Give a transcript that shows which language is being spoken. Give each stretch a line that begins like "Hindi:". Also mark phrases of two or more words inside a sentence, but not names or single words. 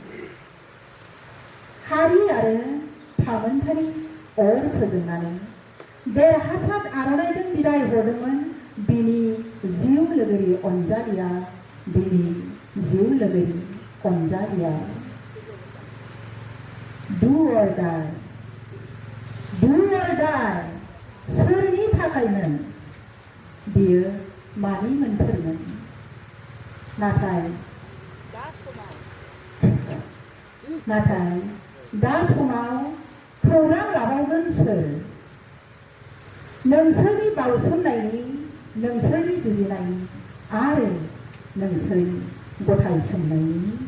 Bodo: हारि आरो थामोन्थानि अर फोजोंनानै देरहासार आर'नाइजों बिदाय हरदोंमोन बिनि जिउ लोगोरि अनजालिया, बिनि जिउ लोगोरि अनजालिया।
English: Do or die, do or die,
Bodo: सोरनि थाखायमोन बियो मानि मोनफोरमोन। नाथाय दा समाव खौरां लाबावगोन सोर? नोंसोरनि बाउसोमनायनि, नोंसोरनि जुजिनायनि आरो नोंसोरनि गथायसोमनायनि।